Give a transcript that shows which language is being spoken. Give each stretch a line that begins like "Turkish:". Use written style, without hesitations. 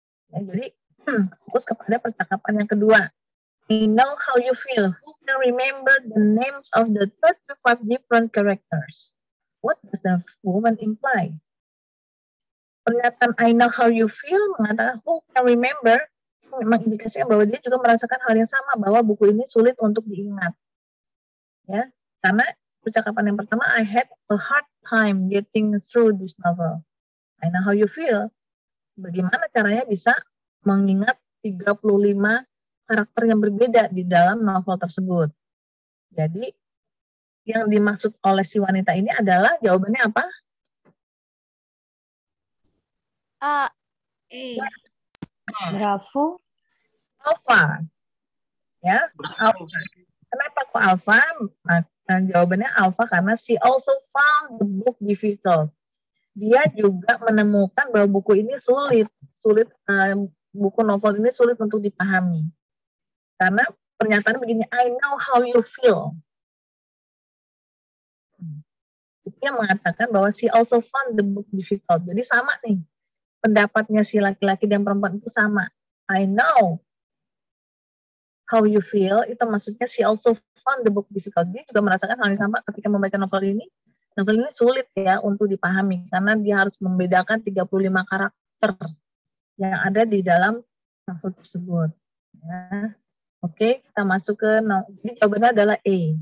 Indonesian: Ya, jadi, fokus kepada percakapan yang kedua.
English: I know how you feel. Who can remember the names of the 35 different characters? What does the woman imply?
Indonesian: Pernyataan
English: I know how you feel
Indonesian: mengatakan
English: who can remember,
Indonesian: mengindikasikan bahwa dia juga merasakan hal yang sama, bahwa buku ini sulit untuk diingat. Ya, karena percakapan yang pertama,
English: I had a hard time getting through this novel. I know how you feel.
Indonesian: Bagaimana caranya bisa mengingat 35 karakter yang berbeda di dalam novel tersebut. Jadi, yang dimaksud oleh si wanita ini adalah jawabannya apa?
English: A. Bravo.
Indonesian: Alpha. Ya, alpha. Kenapa kok alpha? Nah, jawabannya alpha karena
English: she also found the book difficult. Dia juga menemukan bahwa buku ini sulit, buku novel ini sulit untuk dipahami.
Indonesian: Karena pernyataan begini,
English: I know how you feel.
Indonesian: Dia mengatakan bahwa
English: she also found the book difficult.
Indonesian: Jadi sama nih, pendapatnya si laki-laki dan perempuan itu sama.
English: I know how you feel,
Indonesian: itu maksudnya
English: she also found the book difficult.
Indonesian: Dia juga merasakan hal yang sama ketika membaca novel ini. Novel ini sulit ya untuk dipahami, karena dia harus membedakan 35 karakter yang ada di dalam novel tersebut. Ya. Oke, kita masuk ke, jadi jawabannya adalah A.